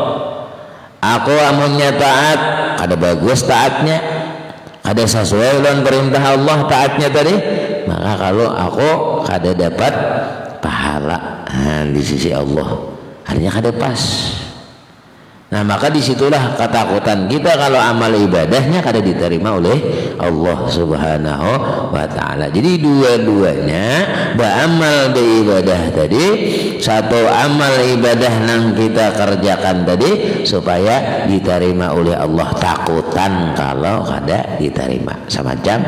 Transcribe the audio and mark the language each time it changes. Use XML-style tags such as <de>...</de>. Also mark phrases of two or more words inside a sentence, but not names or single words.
<bjn>Aku amunnya taat, kada bagus taatnya, kada sesuai dengan perintah Allah taatnya tadi. Maka kalau aku kada dapat pahala di sisi Allah artinya kada pas.</bjn> <id>Nah maka disitulah ketakutan kita kalau amal ibadahnya kada diterima oleh Allah</id> <ar>سبحانه وتعالى.</ar> <bjn>Jadi dua-duanya beramal beribadah tadi satu amal ibadah yang kita kerjakan tadi supaya diterima oleh Allah, takutan kalau kada diterima semacam.</bjn>